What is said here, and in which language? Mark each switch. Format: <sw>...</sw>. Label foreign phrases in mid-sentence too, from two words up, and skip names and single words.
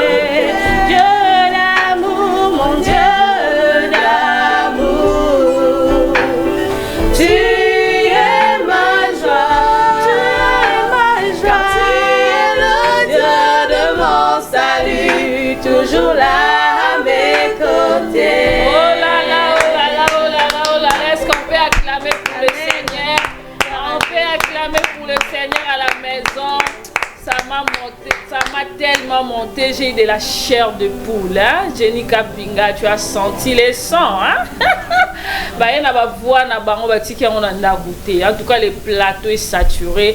<fr>Dieu d'amour, mon Dieu d'amour. Tu es ma joie, tu es le Dieu de mon salut, toujours là à mes côtés. Oh là là, oh là là, oh là là, oh là là. Est-ce qu'on peut acclamer pour le Seigneur? On peut acclamer pour le Seigneur à la maison. Ça m'a monté, ça m'a tellement monté. J'ai eu de la chair de poule. Hein? Jenny Kapinga, tu as senti les sons. Hein? En tout cas, le plateau est saturé.</fr>